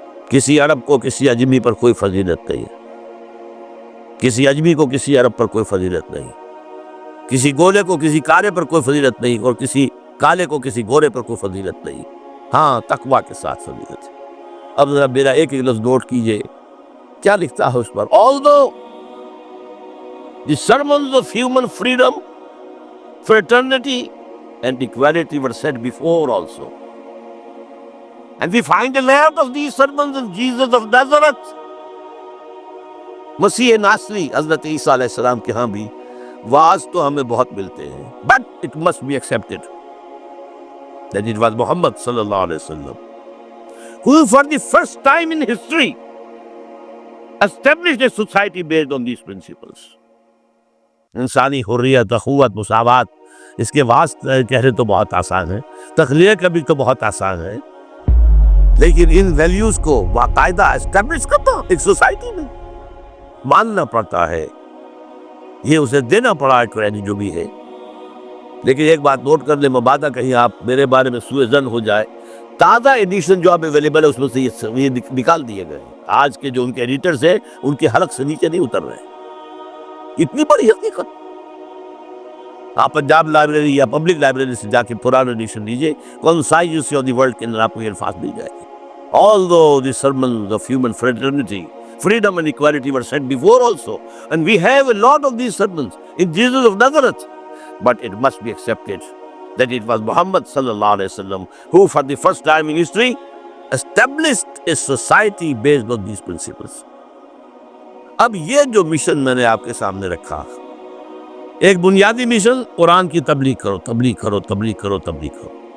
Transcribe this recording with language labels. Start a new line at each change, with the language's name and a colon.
Urdu: کسی عرب کو کسی عجمی پر کوئی فضیلت نہیں ہے، کسی عجمی کو کسی عرب پر کوئی فضیلت نہیں، کسی گولے کو کسی کالے پر کوئی فضیلت نہیں، اور کسی کالے کو کسی گورے پر کوئی فضیلت نہیں. ہاں، تقوی کے ساتھ فضیلت ہے. اب ذرا میرا ایک لفظ نوٹ کیجئے، کیا لکھتا ہے اس پر؟
English: Although the sermons of human freedom, fraternity and equality were said before also, and we find a lot of these sermons in Jesus of Nazareth.
Urdu: مسیح ناصری حضرت عیسیٰ علیہ السلام کے ہاں بھی واعظ تو ہمیں بہت ملتے ہیں،
English: but it must be accepted that it was Muhammad صلی اللہ علیہ وسلم who for the first time in history established a society based on these principles.
Urdu: انسانی حریت، اخوت، مساوات، اس کے واسطے کہنے تو بہت آسان ہے، تخلیق کا بھی تو بہت آسان ہے، لیکن ان ویلیوز کو باقاعدہ اسٹیبلش کرنا ایک سوسائٹی میں ماننا پڑتا ہے. یہ اسے دینا پڑا ہے کریڈٹ جو بھی ہے. لیکن ایک بات نوٹ کر لیں، مبادہ کہیں آپ میرے بارے میں سوء ظن ہو جائے، تازہ ایڈیشن جو اب اویلیبل ہے اس میں سے یہ نکال دیے گئے. آج کے جو ان کے ایڈیٹرز ہیں ان کے حلق سے نیچے نہیں اتر رہے. اتنی بڑی حقیقت. آپ پنجاب لائبریری یا پبلک لائبریری سے جا کے پرانا ایڈیشن لیجئے، concise history of the world کے اندر آپ کو یہ الفاظ مل جائے گے.
English: Although the sermons of human fraternity, freedom and equality were said before also, and we have a lot of these sermons in Jesus of Nazareth, but it must be accepted that it was Muhammad sallallahu alaihi wasallam who for the first time in history established a society based on these principles.
Urdu: اب یہ جو mission میں نے آپ کے سامنے رکھا، ایک بنیادی مشن، قرآن کی تبلیغ کرو، تبلیغ کرو، تبلیغ کرو، تبلیغ کرو.